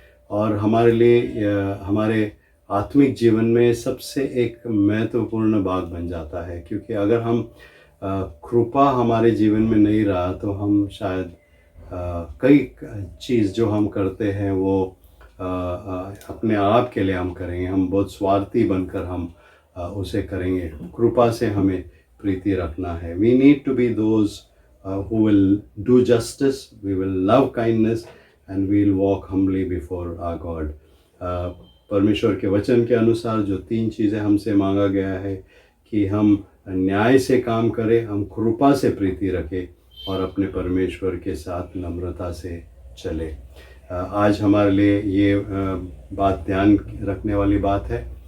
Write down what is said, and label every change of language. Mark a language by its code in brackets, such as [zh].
[hi] और हमारे लिए हमारे आत्मिक जीवन में सबसे एक महत्वपूर्ण भाग बन जाता है, क्योंकि अगर हम कृपा हमारे जीवन में नहीं रहा तो हम शायद कई चीज़ जो हम करते हैं वो अपने आप के लिए हम करेंगे, हम बहुत स्वार्थी बनकर हम उसे करेंगे। कृपा से हमें प्रीति रखना है। [en] We need to be those who will do justice, we will love kindness and we will walk humbly before our God. [hi] परमेश्वर के वचन के अनुसार जो 3 चीज़ें हमसे मांगा गया है कि हम न्याय से काम करें, हम कृपा से प्रीति रखें और अपने परमेश्वर के साथ नम्रता से चले। आज हमारे लिए ये बात ध्यान रखने वाली बात है।